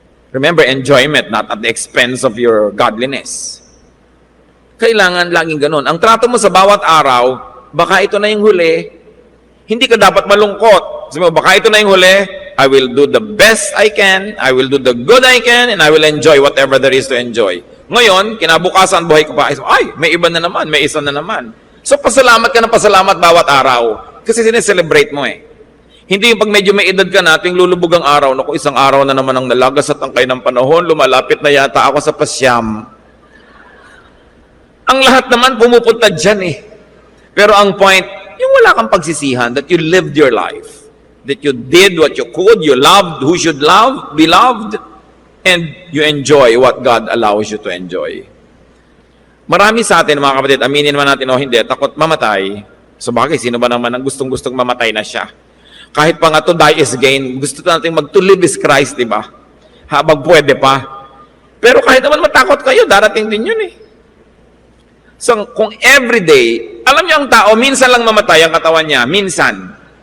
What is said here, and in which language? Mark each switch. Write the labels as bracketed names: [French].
[English] Remember, enjoyment, not at the expense of your godliness. [Filipino] Kailangan laging ganun. Ang trato mo sa bawat araw, baka ito na yung huli, hindi ka dapat malungkot. Sabi mo, baka ito na yung huli, [English] I will do the best I can, I will do the good I can, and I will enjoy whatever there is to enjoy. [Filipino] Ngayon, kinabukasan, buhay ka pa, ay, may iba na naman, may isa na naman. So, pasalamat ka ng pasalamat bawat araw. Kasi sineselebrate mo Hindi yung pag medyo may edad ka nating lulubog ang araw, naku, isang araw na naman ang nalagas at tangkay ng panahon, lumalapit na yata ako sa pasyam. Ang lahat naman pumupunta dyan Pero ang point, yung wala kang pagsisihan, [English] that you lived your life. That you did what you could, you loved who should be loved, and you enjoy what God allows you to enjoy. [Filipino] Marami sa atin, mga kapatid, aminin man natin o hindi, takot mamatay. So bagay, sino ba naman ang gustong-gustong mamatay na siya? Kahit pa nga [English] to die is gain, [Filipino] gusto natin [English] to live is Christ, [Filipino] di ba? Habang pwede pa. Pero kahit naman matakot kayo, darating din yun So, kung everyday, alam niyo ang tao, minsan lang mamatay ang katawan niya, minsan.